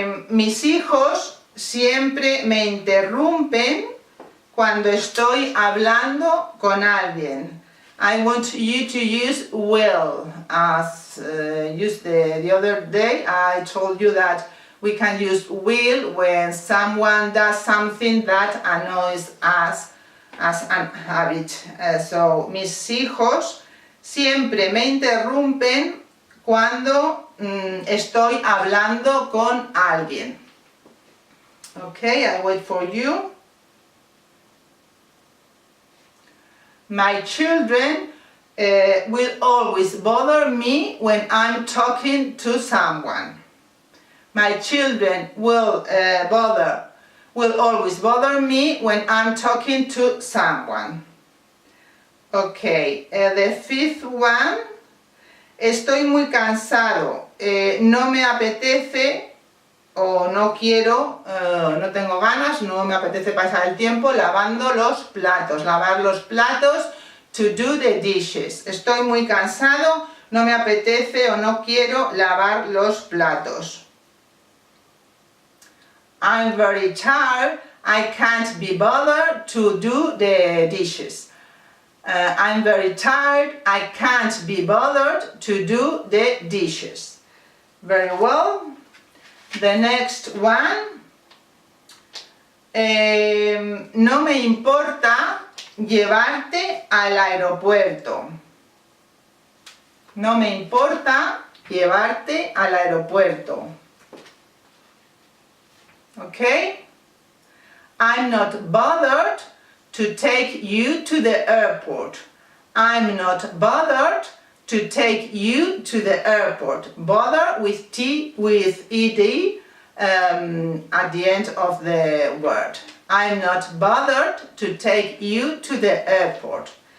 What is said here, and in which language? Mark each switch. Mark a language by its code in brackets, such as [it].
[es] Mis hijos siempre me interrumpen cuando estoy hablando con alguien. [en] I want you to use will. As used the other day, I told you that we can use will when someone does something that annoys us as an habit. [es] So, mis hijos siempre me interrumpen cuando estoy hablando con alguien. [en] Okay, I wait for you. My children will always bother me when I'm talking to someone. My children will always bother me when I'm talking to someone. Okay, the fifth one. [es] Estoy muy cansado, no me apetece o no quiero, no tengo ganas, no me apetece pasar el tiempo lavando los platos, lavar los platos, [en] to do the dishes. [es] Estoy muy cansado, no me apetece o no quiero lavar los platos. [en] I'm very tired, I can't be bothered to do the dishes. I'm very tired, I can't be bothered to do the dishes. Very well. The next one. [es] No me importa llevarte al aeropuerto. No me importa llevarte al aeropuerto. [en] Okay? I'm not bothered to take you to the airport. I'm not bothered to take you to the airport. Bother with ed at the end of the word. I'm not bothered to take you to the airport.